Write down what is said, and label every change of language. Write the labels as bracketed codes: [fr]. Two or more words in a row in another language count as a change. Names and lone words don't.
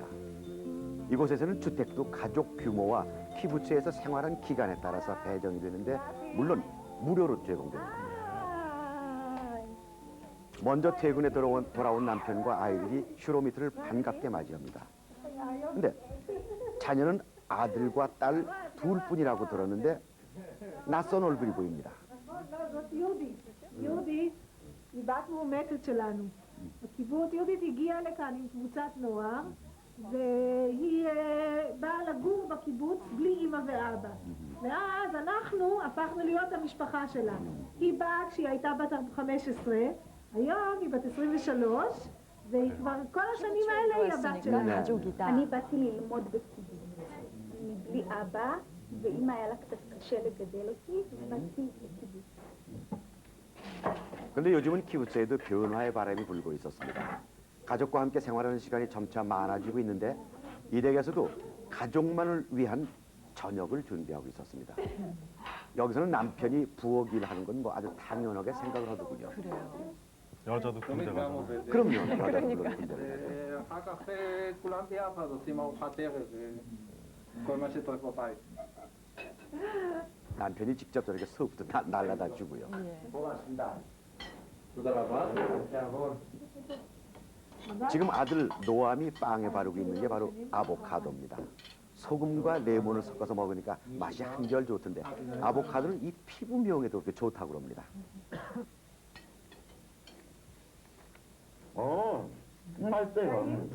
[ko] 이곳에서는 주택도 가족 규모와 키부츠에서 생활한 기간에 따라서 배정이 되는데 물론 무료로 제공됩니다. 먼저 퇴근에 돌아온 남편과 아이들이 슈로미트를 반갑게 맞이합니다. 근데 자녀는 아들과 딸 둘뿐이라고 들었는데 낯선 얼굴이 보입니다. [he] זאת יהודית. יהודית היא בת מאומצת שלנו. בקיבוץ יהודית הגיעה לכאן עם קבוצת נוער, והיא באה לגור בקיבוץ בלי אמא ואבא. ואז אנחנו הפכנו להיות המשפחה שלה. היא באה כשהיא הייתה בת 15, היום היא בת 23, והיא כבר כל השנים האלה היא הבת [ko] 좋았으니까 [he] שלנו. [ko] 가족이다. [he] אני באתי ללמוד בקיבוץ. אני בלי אבא, ואמא היה לה קצת קשה לגדל אותי, ובאתי לקיבוץ. [ko] 그런데 요즘은 키부츠에도 변화의 바람이 불고 있었습니다. 가족과 함께 생활하는 시간이 점차 많아지고 있는데 이 댁에서도 가족만을 위한 저녁을 준비하고 있었습니다. 여기서는 남편이 부엌 일하는 건 뭐 아주 당연하게 생각을 하더군요. 그래요. 여자도 [he] תמיד [ko] 군대 [he] גם [ko] 가잖아. [he] עובד. [ko] 그럼요. 여자도 물론 군대를 [he] ואחר כך כולם ביחד עושים ארוחת ערב וכל מה שצריך בבית. [ko] 남편이 직접 저렇게 수업도 날라다 주고요. 예. 고맙습니다. [he] תודה רבה. יעבור. [ko] 지금 아들 노암이 빵에 바르고 있는 게 바로 아보카도입니다. 소금과 레몬을 섞어서 먹으니까 맛이 한결 좋던데 아보카도는 이 피부 미용에도 그렇게 좋다고 그럽니다. 맛있어요.